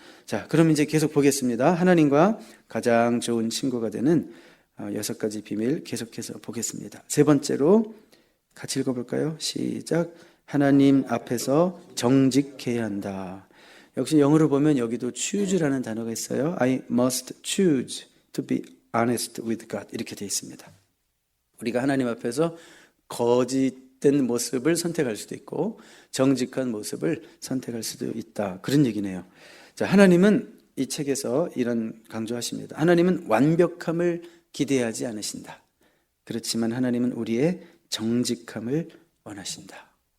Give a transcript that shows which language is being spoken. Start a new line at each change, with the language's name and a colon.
Korean: 자, 그럼 이제 계속 보겠습니다. 하나님과 가장 좋은 친구가 되는 6가지 비밀 계속해서 보겠습니다. 세 번째로 같이 읽어볼까요? 시작. 하나님 앞에서 정직해야 한다. 역시 영어로 보면 여기도 choose라는 단어가 있어요.
English: I must choose to be honest with God,
Korean: 이렇게 되어 있습니다. 우리가 하나님 앞에서 거짓된 모습을 선택할 수도 있고 정직한 모습을 선택할 수도 있다, 그런 얘기네요. 자, 하나님은 이 책에서 이런 강조하십니다. 하나님은 완벽함을 기대하지 않으신다. 그렇지만 하나님은 우리의 정직함을 원하신다.